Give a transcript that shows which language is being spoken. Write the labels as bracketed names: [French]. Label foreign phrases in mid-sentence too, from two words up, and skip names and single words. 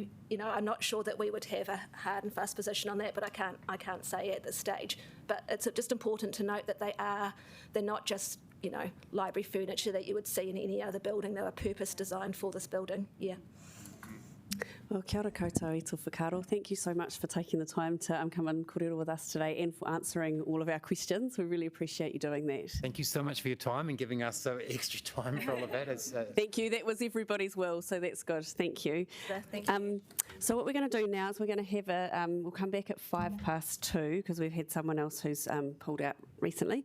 [English] I'm not sure that we would have a hard and fast position on that, but I can't say at this stage. But it's just important to note that they're not just library furniture that you would see in any other building. They were purpose designed for this building. Yeah. Well, [Māori] kia ora koutou i tō whakaaro. [English] Thank you so much for taking the time to come and kōrero with us today and for answering all of our questions. We really appreciate you doing that. Thank you so much for your time and giving us so extra time for all of that. Thank you. That was everybody's will, so that's good. Thank you. Thank you. So what we're going to do now is we're going to have we'll come back at 2:05 because we've had someone else who's pulled out recently.